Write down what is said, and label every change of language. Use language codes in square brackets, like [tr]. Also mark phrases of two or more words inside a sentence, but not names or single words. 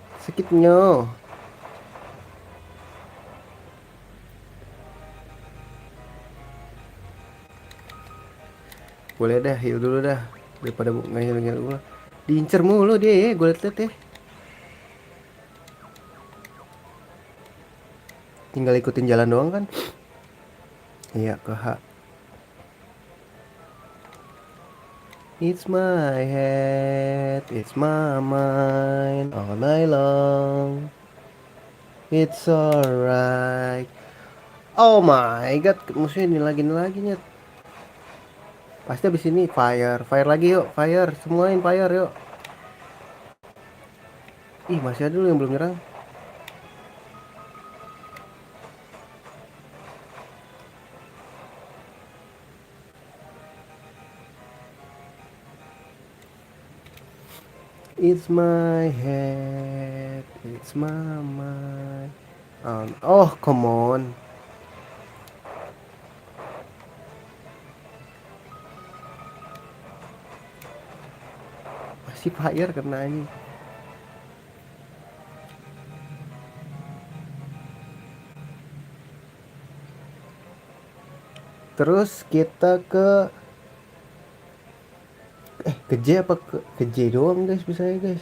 [id] Sakitnya. Boleh dah, heal dulu dah. Daripada nggak dulu. Diincer mulu dia ya, gue liat ya. Tinggal ikutin jalan doang kan. Iya, ke H. [en] It's my head, it's my mind, all night long. It's alright. Oh my god, [id] musuhnya ini lagi nyet. Pasti abis ini fire, fire lagi yuk, fire, semuain fire yuk. Ih, masih ada dulu yang belum nyerang. [en] It's my head, it's my mind. Oh, come on. [id] Masih fire kena ini. Terus kita ke J apa ke J doang guys, bisa ya guys.